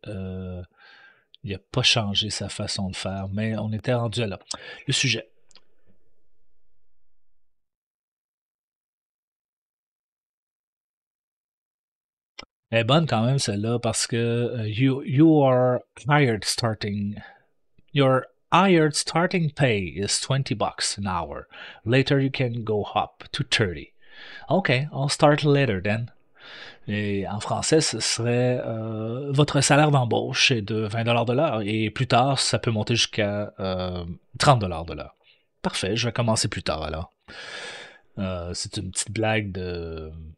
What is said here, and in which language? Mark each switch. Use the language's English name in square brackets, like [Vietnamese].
[French] Il n'a pas changé sa façon de faire, mais on était rendu là. Le sujet. Elle est bonne quand même, celle-là, parce que [English] you are hired starting. Your hired starting pay is $20 an hour. Later you can go up to 30. Okay, I'll start later then. [French] Et en français, ce serait votre salaire d'embauche est de 20 $ de l'heure et plus tard, ça peut monter jusqu'à 30 $ de l'heure. Parfait, je vais commencer plus tard alors. C'est une petite blague de.